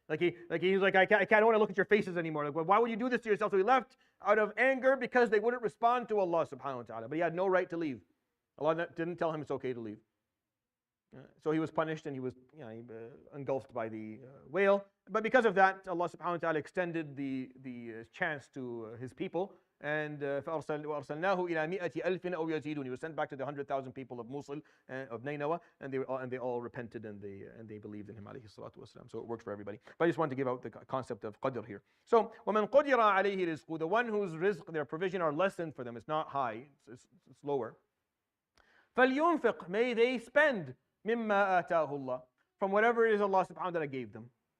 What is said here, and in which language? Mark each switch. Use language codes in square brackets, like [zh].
[en] He's like, I don't want to look at your faces anymore. Like, well, why would you do this to yourself? So he left out of anger because they wouldn't respond to Allah subhanahu wa ta'ala. But he had no right to leave. Allah didn't tell him it's okay to leave. So he was punished, and he was engulfed by the whale. But because of that, Allah subhanahu wa ta'ala extended the chance to his people. [ar] And فَأَرْسَلْنَاهُ إِلَى مِئَةِ أَلْفٍ أَوْ يَزِيدُونَ. [en] He was sent back to the 100,000 people of Mosul, of Nineveh, and they all repented, and they believed in him, alayhi salatu wasalam. So it works for everybody. But I just wanted to give out the concept of qadr here. So [ar] وَمَنْ قُدِرَ عَلَيْهِ رِزْقُهُ, [en] the one whose rizq, their provision, are lessened for them. It's not high, it's lower. [ar] فَلْيُنْفِقْ, [en] may they spend [ar] مِمَّا آتَاهُ اللَّهُ, [en] from whatever it is Allah subhanahu wa ta'ala gave them.